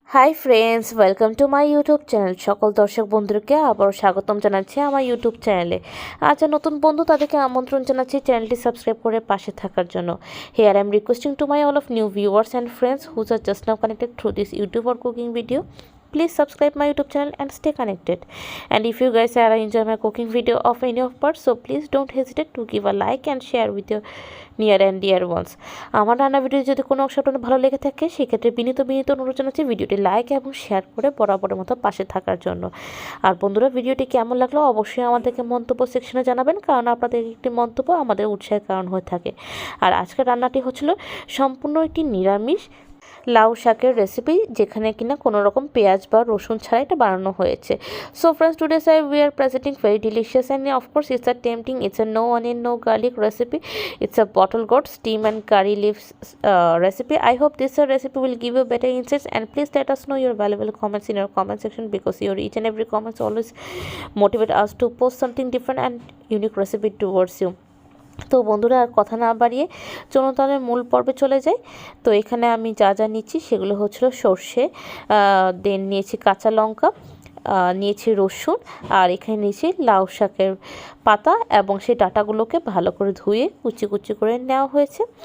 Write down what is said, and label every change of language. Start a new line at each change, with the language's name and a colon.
English: Hi friends, welcome to my YouTube channel.
Bangla: সকল দর্শক বন্ধুকে আবারও স্বাগতম জানাচ্ছি আমার ইউটিউব চ্যানেলে। আজ নতুন বন্ধু তাদেরকে আমন্ত্রণ জানাচ্ছি চ্যানেলটি সাবস্ক্রাইব করে পাশে থাকার জন্য।
English: Here I am requesting to my all of new viewers and friends whose are just now connected through this YouTube or cooking video. Please subscribe my YouTube channel and stay connected. And if you guys are enjoy my cooking video of any of parts, so please don't hesitate to give a like and share with your near and dear ones.
Bangla: আমার রান্না video যদি কোনো অংশ আপনার ভালো লেগে থাকে সেক্ষেত্রে বিনীত অনুরোধ জানাচ্ছি ভিডিওটি লাইক এবং শেয়ার করে বরাবরের মতো পাশে থাকার জন্য। আর বন্ধুরা, ভিডিওটি কেমন লাগলো অবশ্যই আমাদেরকে মন্তব্য সেকশনে জানাবেন, কারণ আপনাদের একটি মন্তব্য আমাদের উৎসাহের কারণ হয়ে থাকে। আর আজকের রান্নাটি হচ্ছিল সম্পূর্ণ একটি নিরামিষ লাউ শাকের রেসিপি, যেখানে কিনা কোনো রকম পেঁয়াজ বা রসুন ছাড়া এটা বানানো হয়েছে।
English: So friends, today we are presenting very delicious and of course it's a tempting, it's a no onion no garlic recipe. It's a bottle gourd steam and curry leaves recipe. I hope this recipe will give you better insights, and please let us know your valuable comments in our comment section, because your each and every comments always motivate us to post something different and unique recipe towards you.
Bangla: তো বন্ধুরা, আর কথা না বাড়িয়ে চলুন তাহলে মূল পর্বে চলে যাই। তো এখানে আমি যা যা নিচ্ছি সেগুলো হচ্ছিল সর্ষে, দেন নিয়েছি কাঁচা লঙ্কা, নিয়েছি রসুন, আর এখানে নিয়েছি লাউ শাকের পাতা এবং সেই ডাঁটাগুলোকে ভালো করে ধুয়ে কুচি কুচি করে নেওয়া হয়েছে।